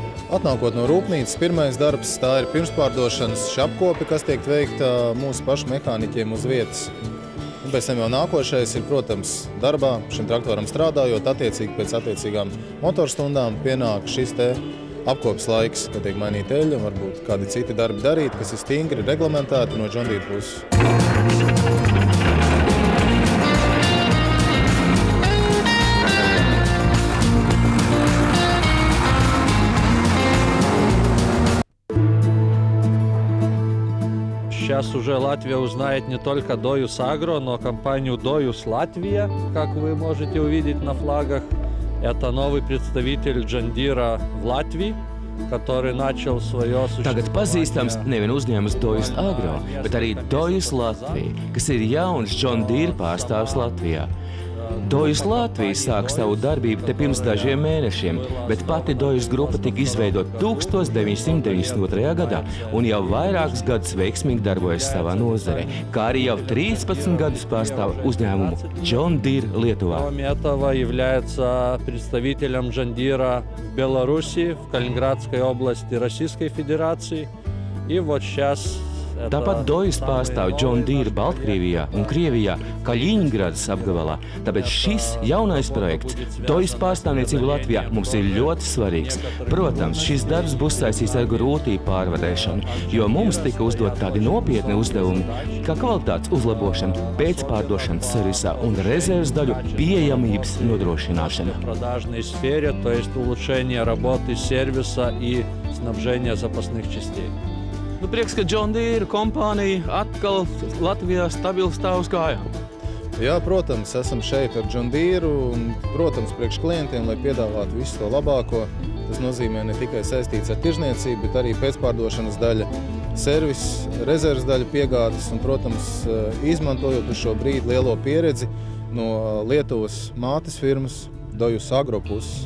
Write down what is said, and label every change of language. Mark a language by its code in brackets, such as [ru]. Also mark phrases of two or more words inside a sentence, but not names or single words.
[lv] Atnākot no rūpnīcas, pirmais darbs tā ir pirmspārdošanas šī apkope, kas tiek veikta mūsu pašu mehāniķiem uz vietas. Un pēc tam jau nākošais ir, protams, darbā šim traktoram strādājot, attiecīgi pēc attiecīgām motorstundām pienāk šis te apkopes laiks, kad tiek mainīta eļļa un varbūt kādi citi darbi darīt, kas ir stingri reglamentēti no John Deere puses. [ru] Сейчас уже Латвия узнает не только Dojus Agro, но компанию Dojus Latvija, как вы можете увидеть на флагах. Это новый представитель John Deere в Латвии, который начал свое существование. [lv] Tagad pazīstams nevien uzņēmums Dojus Agro, bet arī Dojus Latvija, kas ir jauns John Deere pārstāvs Latvijā. Dojus Latvija sāk savu darbību te pirms dažiem mēnešiem, bet pati Dojus grupa tika izveidota 1992. gadā un jau vairākus gadus veiksmīgi darbojas savā nozarē, kā arī jau 13 gadus pārstāv uzņēmumu John Deere Lietuvā. [ru] Кроме этого, является представителем John Deere в Беларуси, в Калининградской области Российской Федерации. И вот сейчас [lv] Tāpat Dojus pārstāv John Deere Baltkrievijā un Krievijā, Kaļiņgradas apgabalā. Tāpēc šis jaunais projekts, Dojus pārstāvniecība Latvijā, mums ir ļoti svarīgs. Protams, šis darbs būs saistīts ar grūtību pārvarēšanu, jo mums tika uzdot tādi nopietni uzdevumi, kā kvalitātes uzlabošana, pēcpārdošanas servisā un rezerves daļu pieejamības nodrošināšana. [ru] Продажной сфере, то есть улучшение работы сервиса и снабжения запасных частей. [lv] Nu, prieks, ka John Deere kompānija atkal Latvijā stabili stāv uz kājām. Jā, protams, esam šeit ar John Deere un, protams, priekš klientiem, lai piedāvātu visu to labāko. Tas nozīmē ne tikai saistīts ar tirzniecību, bet arī pēcpārdošanas daļa, servis, rezerves daļa piegādes un, protams, izmantojot uz šo brīdi lielo pieredzi no Lietuvas mātes firmas Dojus Agro puses.